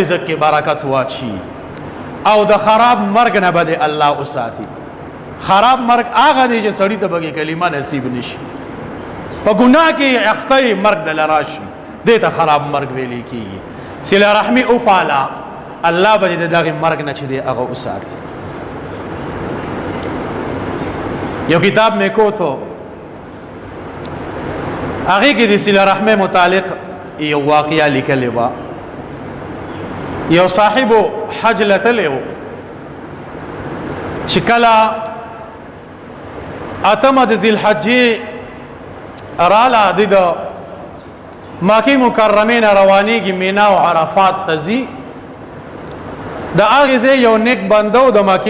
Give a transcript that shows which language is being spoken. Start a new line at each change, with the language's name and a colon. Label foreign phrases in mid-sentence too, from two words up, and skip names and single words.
Pashto: رزق کې برکت واچي او د خراب مرګ نه به الله اوساتي خراب مرګ هغه دی چې سړی ته به کلمه نصیب نشي په ګناه کې اخته مرګ دل راشي دې ته خراب مرګ ویل کیږي صله رحمی او پاله الله به دغه مرګ نه چې دی هغه اوساتي یو کتاب میں کو تو هغه کې د صله رحمه متعلق یو واقعیا لیکلی و یو صاحب حج لتلو چې کله اتمه د ذی الحجې راله د مکه مکرمه نه روانېږي مینا او عرفات ته ځي د هغې ځای یو نیک بنده و د مکې